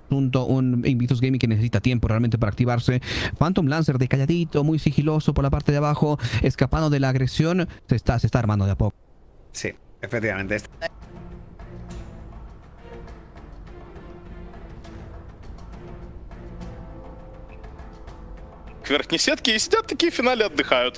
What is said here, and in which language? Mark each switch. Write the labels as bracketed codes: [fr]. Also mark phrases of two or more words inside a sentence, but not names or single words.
[es] pronto un Invictus Gaming que necesita tiempo realmente para activarse. Phantom Lancer de calladito, muy sigiloso por la parte de abajo, escapando de la agresión, se está armando de a poco. Sí, efectivamente. [ru] К верхней сетке и сидят такие в финале отдыхают.